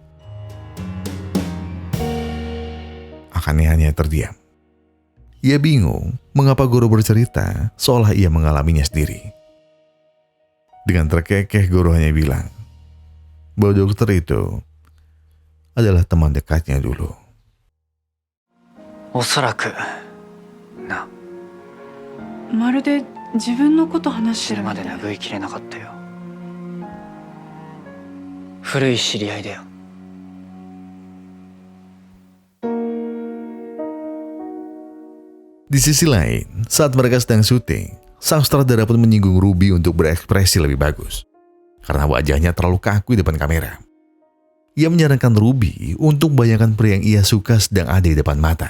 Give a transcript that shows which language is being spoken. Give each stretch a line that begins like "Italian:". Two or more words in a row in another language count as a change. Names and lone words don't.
Indonesian: Akane hanya terdiam. Ia bingung mengapa Goro bercerita seolah ia mengalaminya sendiri. Dengan terkekeh Goro hanya bilang bahwa dokter itu adalah teman dekatnya dulu.
Japanese: おそらくな。まるで自分のこと話して死ぬまるみたい。で拭いきれなかったよ。古い知り合いだよ。
Indonesian: Di sisi lain, saat mereka sedang syuting, sang sutradara pun menyinggung Ruby untuk berekspresi lebih bagus karena wajahnya terlalu kaku di depan kamera. Ia menyarankan Ruby untuk membayangkan pria yang ia suka sedang ada di depan mata.